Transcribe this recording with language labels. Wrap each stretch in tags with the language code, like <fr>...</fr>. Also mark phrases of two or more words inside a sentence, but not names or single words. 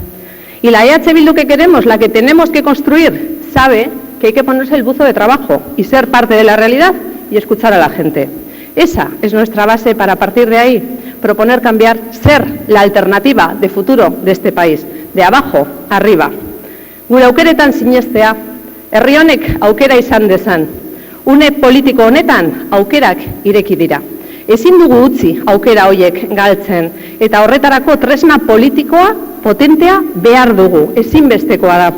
<es>Y la EH Bildu que queremos, la que tenemos que construir, sabe que hay que ponerse el buzo de trabajo y ser parte de la realidad y escuchar a la gente. Esa es nuestra base para, a partir de ahí, proponer cambiar, ser la alternativa de futuro de este país, de abajo arriba.</es> <eu>Gure aukeretan sinestea, herri honek aukera izan dezan. Une politiko honetan aukerak ireki dira. Ezin dugu utzi aukera hoiek galtzen eta horretarako tresna politikoa potentea behar dugu, ezinbestekoa da.</eu>